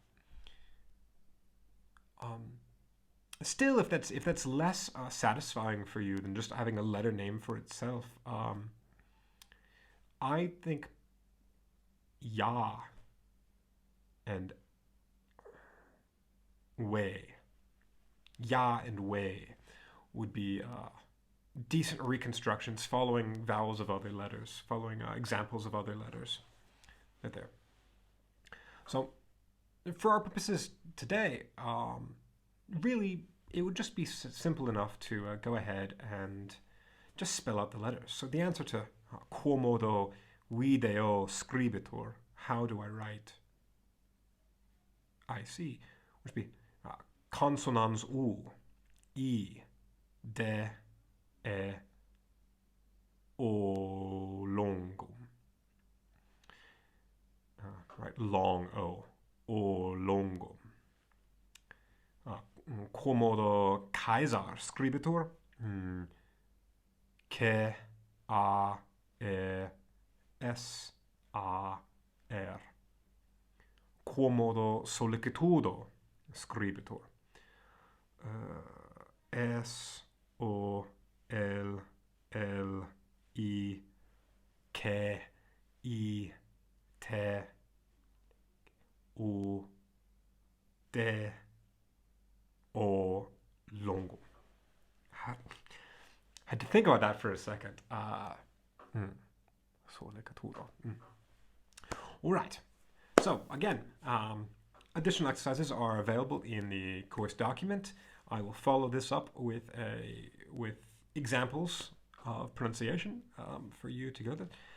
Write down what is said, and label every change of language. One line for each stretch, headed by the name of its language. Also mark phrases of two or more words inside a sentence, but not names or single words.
English: Still, if that's less satisfying for you than just having a letter name for itself, I think ya and way, ya and way would be decent reconstructions following vowels of other letters, following examples of other letters. Right there. So, for our purposes today, really, it would just be simple enough to go ahead and just spell out the letters. So the answer to
Latin: quo modo video scribitur,
English: how do I write I see, would be consonans U, I, D, E, O, longo. Right, long O, O, longo.
Latin: Quo modo Caesar scribitur, K, A, E, S, A, R. Quo modo solicitudo scribitur, S, O, L, L, I, K, I, T, U, D, O, longo.
English: Had to think about that for a second. Solicitudo. All right. So again, additional exercises are available in the course document. I will follow this up with examples of pronunciation for you to go to.